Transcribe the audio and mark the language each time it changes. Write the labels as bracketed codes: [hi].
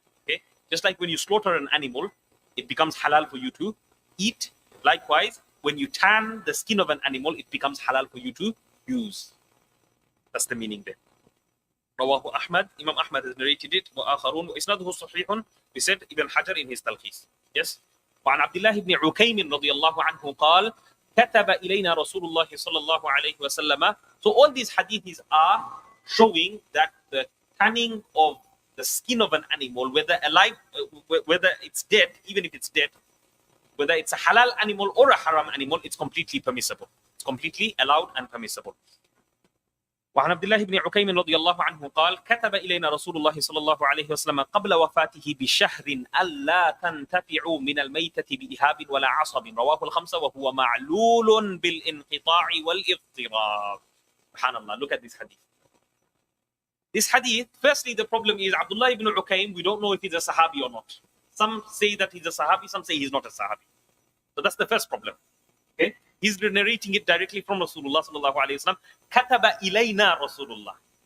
[en] Okay, just like when you slaughter an animal, it becomes halal for you to eat. Likewise, when you tan the skin of an animal, it becomes halal for you to use. That's the meaning there. Rawahu Ahmad, Imam Ahmad has narrated it. [ar] وآخرون وإسناده صحيح. [en] We said Ibn Hajar in his Talkhis. Yes. [ar] وعن عبد الله بن عكيم رضي الله عنه قال كتب إلينا رسول الله صلى الله عليه وسلم. [en] So all these hadiths are showing that the tanning of the skin of an animal, whether alive, whether it's dead, even if it's dead, whether it's a halal animal or a haram animal, it's completely permissible. It's completely allowed and permissible. [ar] وعن عبد الله بن عكيم رضي الله عنه قال كتب إلينا رسول الله صلى الله عليه وسلم قبل وفاته بشهر ألا تنتفعوا من الميتة بإهاب ولا عصب رواه الخمسة وهو معلول بالانقطاع والاضطراب. [en] Subhanallah, look at this hadith. This hadith, firstly, the problem is Abdullah ibn Ukaym, we don't know if he's a Sahabi or not. Some say that he's a Sahabi, some say he's not a Sahabi. So that's the first problem. Okay? He's narrating it directly from Rasulullah sallallahu alayhi wa sallam. Kataba ilayna Rasulullah.